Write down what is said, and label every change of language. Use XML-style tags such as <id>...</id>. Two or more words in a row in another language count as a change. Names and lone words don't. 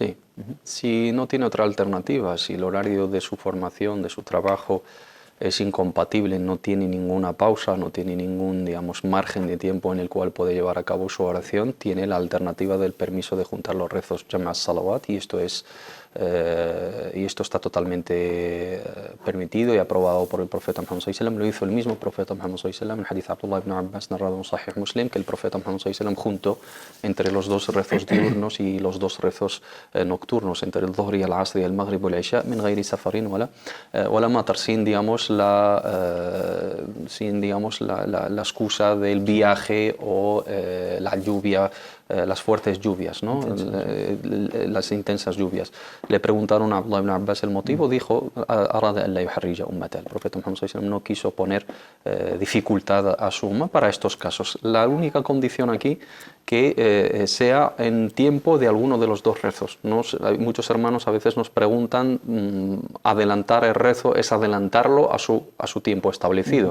<es>Sí, si no tiene otra alternativa, si el horario de su formación, de su trabajo es incompatible, no tiene ninguna pausa, no tiene ningún, digamos, margen de tiempo en el cual puede llevar a cabo su oración, tiene la alternativa del permiso de juntar los rezos</es> <ar>جمع صلوات,</ar> <es>y esto está totalmente permitido y aprobado por el profeta Muhammad</es> <ar>صلى الله عليه وسلم.</ar> <es>Lo hizo el mismo profeta Muhammad</es> <ar>صلى الله عليه وسلم</ar> <es>en hadith Abdullah ibn Abbas, narrado en Sahih Muslim, que el profeta Muhammad</es> <ar>صلى الله عليه وسلم</ar> <es>juntó entre los dos rezos diurnos y los dos rezos nocturnos, entre el Dhuhr y el Asr y el Maghrib y el Isha,</es> <ar>من غير سفر ولا مطر,</ar> <es>sin la excusa del viaje o la lluvia, las fuertes lluvias, ¿no? Las intensas lluvias. Le preguntaron a Abdullah ibn Abbas el motivo, dijo,</es> <ar>أراد أن لا يحرج أمة.</ar> <es>El profeta Muhammad</es> <ar>صلى الله عليه وسلم</ar> <es>no quiso poner dificultad a su umma para estos casos. La única condición aquí que sea en tiempo de alguno de los dos rezos. Muchos hermanos a veces nos preguntan, adelantar el rezo es adelantarlo a su tiempo establecido.</es>